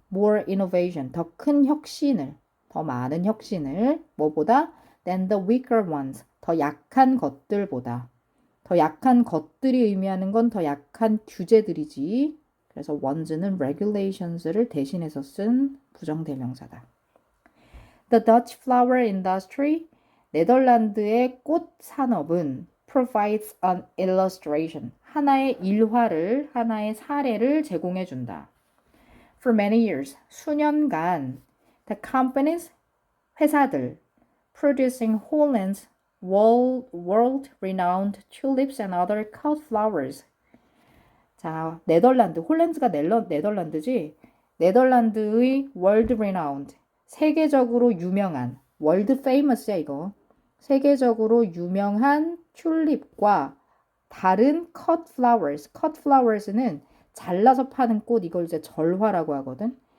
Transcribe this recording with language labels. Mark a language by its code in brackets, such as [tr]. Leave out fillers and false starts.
[en] more innovation, [ko] 더 큰 혁신을, 더 많은 혁신을, 뭐보다? [en] than the weaker ones, [ko] 더 약한 것들보다. 더 약한 것들이 의미하는 건 더 약한 규제들이지. 그래서 ones는 regulations를 대신해서 쓴 부정대명사다. [en] The Dutch flower industry, [ko] 네덜란드의 꽃 산업은 [en] provides an illustration, [ko] 하나의 일화를, 하나의 사례를 제공해 준다. [en] For many years, [ko] 수년간, [en] the companies, [ko] 회사들, [en] producing Holland's world-renowned tulips and other cut flowers. [ko] 자, 네덜란드, 홀랜드가 네덜란드지? 네덜란드의 world-renowned, 세계적으로 유명한, world famous야 이거. 세계적으로 유명한 튤립과 다른 cut flowers. cut flowers는 잘라서 파는 꽃, 이걸 이제 절화라고 하거든.